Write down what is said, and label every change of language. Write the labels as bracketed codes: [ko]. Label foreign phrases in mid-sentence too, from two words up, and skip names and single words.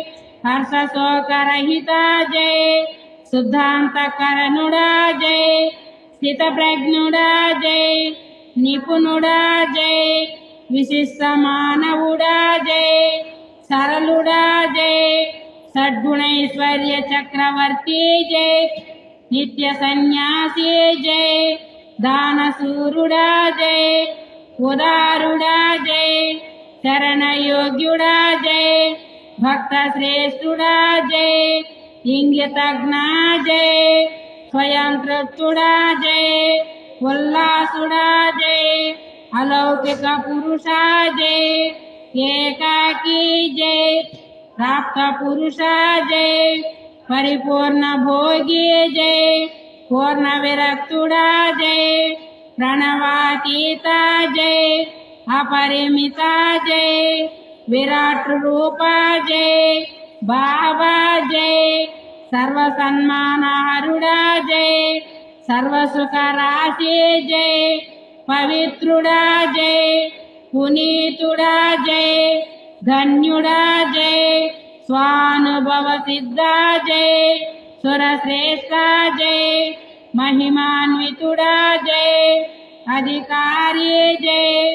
[te] హర్షశోకరహిత జై, శుద్ధాంతకరణుడా జై, స్థితప్రజ్ఞుడా జై, నిపుణుడా జై, విశిష్ట మానవుడా జై, సరళుడా జై, సద్గుణైశ్వర్య చక్రవర్తి జై, నిత్య సన్యాసి జై, దానశూరుడా జై, ఉదారుడా జై, శరణయోగ్యుడా జై, భక్త శ్రేష్ఠుడా జై, ఇంగితజ్ఞ జై, స్వయం తృప్తుడా జై, ఉల్లాసుడా జై, అలౌకిక పురుషా జయ, ఏకాకీ జయ, ప్రాప్త పురుషా జయ, పరిపూర్ణ భోగీ జయ, పూర్ణ విరక్తుడా జయ, ప్రణవాతీతా జయ, అపరిమితా జయ, విరాట రూపా జయ, బాబా జయ, సర్వ సన్మానహరుడా జయ, సర్వ సుఖ రాశి జయ, పవిత్రుడా జయ, పునీతుడా జయ, ధన్యుడా జయ, స్వానుభవ సిద్ధా జయ, సురశ్రేష్ఠా జయ, మహిమాన్వితుడా జయ, అధికారి జయ,